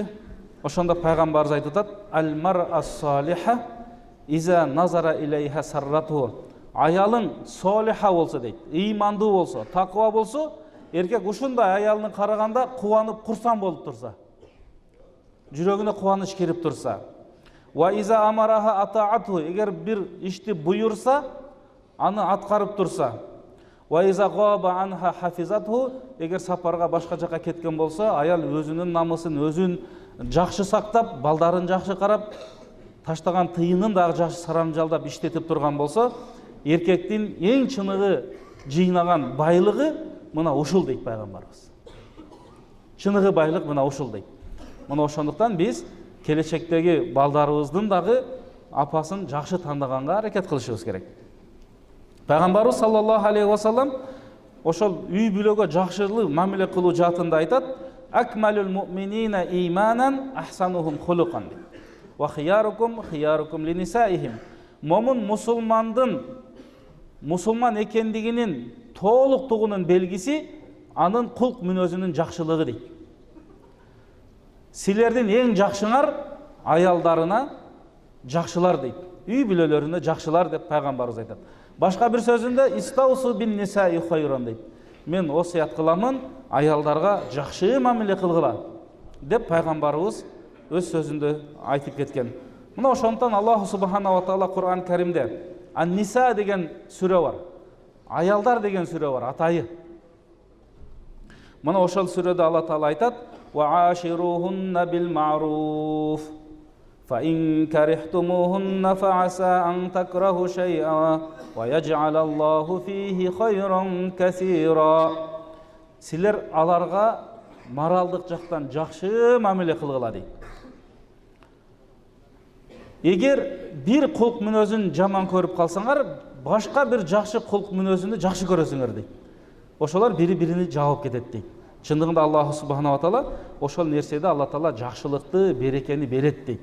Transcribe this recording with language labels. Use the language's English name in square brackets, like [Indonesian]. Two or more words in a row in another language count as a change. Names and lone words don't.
[Kyrgyz] Ошондо пайгамбарыбыз айтып атат: [Arabic] "المرأة الصالحة إذا نظر إليها سرته." [Kyrgyz] Аялың солиха болсо дейт, ыймандуу болсо, такыба болсо, эркек ушундай аялына караганда кубанып курсам болуп турса, жүрөгүнө кубаныч кирип турса, [Arabic] وإذا أمرها أطاعته, [Kyrgyz] эгер бир ишти буйурса, аны аткарып турса, [Arabic] وإذا غاب عنها حفظته, [Kyrgyz] эгер сапарга башка жака кеткен болсо, аял өзүнүн намысын өзүн жакшы сактап, балдарын жакшы карап, таштаган тыйынын дагы жакшы сарамжалдап иштетип турган болсо, эркектин эң чыныгы жыйнаган байлыгы мына ушул дейт пайгамбарыбыз. Чыныгы байлык мына ушул дейт. Мына ошондуктан биз келечектеги балдарыбыздын дагы апасын жакшы тандаганга аракет кылышыбыз керек. Пайгамбарыбыз [Arabic] صلى الله عليه وسلم [Kyrgyz] ошол үй бүлөгө жакшылык мамиле кылуу жаатында айтат: [Arabic] "أكمل المؤمنين إيمانا أحسنهم خلقا." وخياركم خياركم لنسائهم. [Kyrgyz] Момун мусулман экендигинин толуктугунун белгиси анын кулк мүнөзүнүн жакшылыгы дейт. Силердин эң жакшыңар аялдарына жакшылар дейт. Үй бүлөлөрүнө жакшылар деп пайгамбарыбыз айтат. Башка бир сөзүндө [Arabic] استوصوا بالنساء خيرا [Kyrgyz] дейт. Мен осуят кыламын, аялдарга жакшы мамиле кылгыла деп пайгамбарыбыз өз сөзүндө айтып кеткен. Мына ошондон Аллах [Arabic] سبحانه وتعالى [Kyrgyz] Кур'ан Каримде Ан-Ниса деген сүрө бар. Аялдар деген сүрө бар, атайы. Мына ошол сүрөдө Алла таала айтат: [Arabic] "وعاشروهن بالمعروف فإن كرهتموهن فعسى أن تكرهوا شيئا ويجعل الله فيه خيرا كثيرا." [Kyrgyz] Силер аларга моралдык жактан жакшы мамиле кылгыла дейт. Эгер бир кулк мүнөзүн жаман көрүп калсаңар, башка бир жакшы кулк мүнөзүндү жакшы көрөсүңөр дейт. Ошолор бири-бирини жаап кетет дейт. Чындыгында Аллах [Arabic] سبحانه وتعالى [Kyrgyz] ошол нерседе Алла таала жакшылыкты, берекени берет дейт.